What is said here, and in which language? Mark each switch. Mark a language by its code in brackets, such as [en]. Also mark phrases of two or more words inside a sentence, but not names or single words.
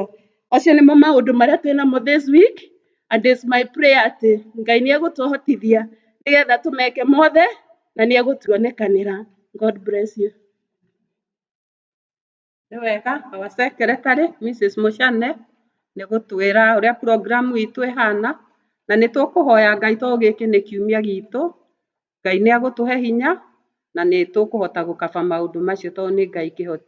[ki] Acio nĩmo maũndũ marĩa twĩnamo [en] this week and it's my prayer [ki] atĩ Ngai nĩ egũtũhotithia nigetha tũmeke mothe na nĩ egũtuonekanĩra. [en] God bless you. [ki] Nĩ wega [en] our secretary Mrs. [ki] Muchane nĩ gũtwĩra ũrĩa program itũ ĩhana na nĩ tũkũhoya Ngai tondũ gĩkĩ nĩ kiumia gitũ. Ngai nĩ egũtũhe hinya na nĩ tũkũhota gũkaba maũndũ macio tondũ nĩ Ngai kĩhoti.